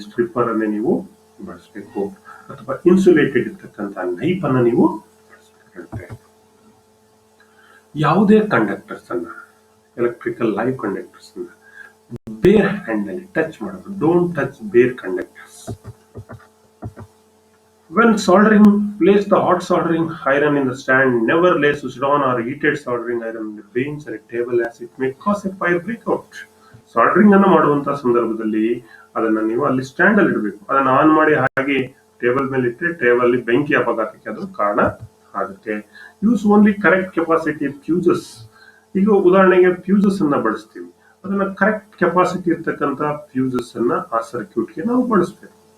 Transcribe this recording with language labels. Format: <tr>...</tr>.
<kn>Stripper ಅನ್ನೇ ನೀವು ಬಳಸಬೇಕು, ಅಥವಾ ಇನ್ಸುಲೇಟೆಡ್ ಇರ್ತಕ್ಕಂಥ ನೈಫ್ ಅನ್ನ ನೀವು ಬಳಸಬೇಕಾಗುತ್ತೆ. ಯಾವುದೇ ಕಂಡಕ್ಟರ್ಸ್ ಅನ್ನ, ಎಲೆಕ್ಟ್ರಿಕಲ್ ಲೈವ್ ಕಂಡಕ್ಟರ್ಸ್ ಅನ್ನ ಬೇರ್ ಹ್ಯಾಂಡ್ ನಲ್ಲಿ ಟಚ್ ಮಾಡಬೇಕು.</kn> <en>Don't touch bare conductors. When soldering, place the hot soldering iron in the stand. Never lay switched on or heated soldering iron on the bench or a table, as it may cause a fire breakout.</en> <kn>Soldering ಅನ್ನು ಮಾಡುವಂತಹ ಸಂದರ್ಭದಲ್ಲಿ ಅದನ್ನ ನೀವು ಅಲ್ಲಿ stand ಅಲ್ಲಿ ಇಡಬೇಕು. ಅದನ್ನ on ಮಾಡಿ ಹಾಗೆ ಟೇಬಲ್ ಮೇಲೆ ಇಟ್ಟರೆ ಟೇಬಲ್ ಬೆಂಕಿ ಅಪಘಾತಕ್ಕೆ ಅದು ಕಾರಣ ಆಗುತ್ತೆ.</kn> <en>Use only correct capacity fuses.</en> <kn>ಈಗ ಉದಾಹರಣೆಗೆ ಫ್ಯೂಸಸ್ ಅನ್ನ ಬಳಸ್ತೀವಿ, ಅದನ್ನ ಕರೆಕ್ಟ್ ಕೆಪಾಸಿಟಿ ಇರ್ತಕ್ಕಂಥ ಫ್ಯೂಸಸ್ ಅನ್ನ ಆ ಸರ್ಕ್ಯೂಟ್ಗೆ ನಾವು ಬಳಸಬೇಕು.</kn>